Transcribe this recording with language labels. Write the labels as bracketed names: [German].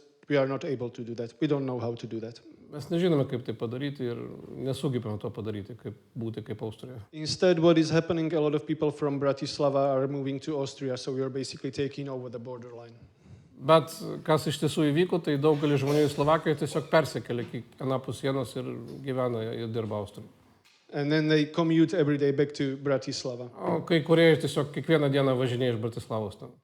[English] We are not able to do that. We don't know how to do that. [Lithuanian] Mes nežinome, kaip tai padaryti ir nesugebame to padaryti, kaip būti kaip Austrija. [English] Instead, what is happening, a lot of people from Bratislava are moving to Austria, so we are basically taking over the borderline. [Lithuanian] Bet kas iš tiesų įvyko, tai daugelis žmonių į Slovakiją tiesiog persikėlė iki anapus sienos ir gyvena ir dirba Austrijoje. [English] And then they commute every day back to Bratislava. [Lithuanian] O kai kurie tiesiog kiekvieną dieną važinėja iš Bratislavos ten.